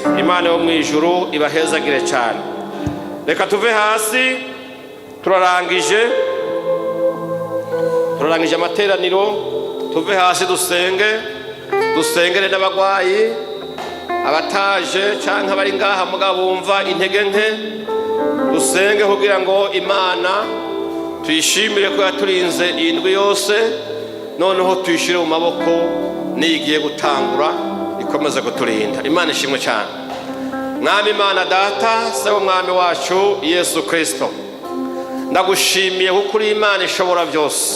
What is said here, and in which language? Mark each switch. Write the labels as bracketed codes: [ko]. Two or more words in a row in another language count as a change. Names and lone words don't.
[rn] Imana yo mu ijuru ibahezagire cyane. Reka tuve hasi, turarangije amateraniro. Tuve hasi dusengere n'abagwayi, abataje canke bari ngaha mugabo bumva intege nke. Dusenge kugira ngo Imana tuyishimire ko yaturinze indwi yose, noneho tuyishire mu maboko nigiye gutangura ikomeze kuturinda. Imana ishimwe cyane. Mwami Imana Data, se umwami wacu Yesu Kristo, ndagushimiye kuko uri Imana ishobora byose.